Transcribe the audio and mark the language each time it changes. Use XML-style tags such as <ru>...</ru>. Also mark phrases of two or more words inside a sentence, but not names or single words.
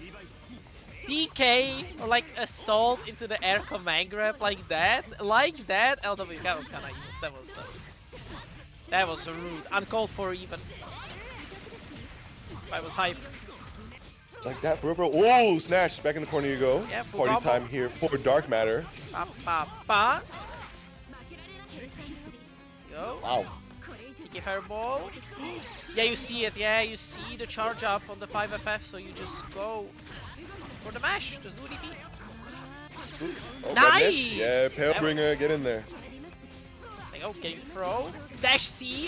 <en>DK or like assault into the air command grab like that, LWZero, that was kind of evil. That was rude, uncalled for even. I was hype. Like that, peripheral. Oh, Snash! Back in the corner you go. Yeah, party combo. Time here for Dark Matter. Ba, ba, ba. Go. Wow. TK Fireball. Yeah, you see it. Yeah, you see the charge up on the 5FF, so you just go. for the mash. Just do a DP. Oh, Nice! yeah, Palebringer, Was... get in there. There you go, getting the throw. Dash C.</en>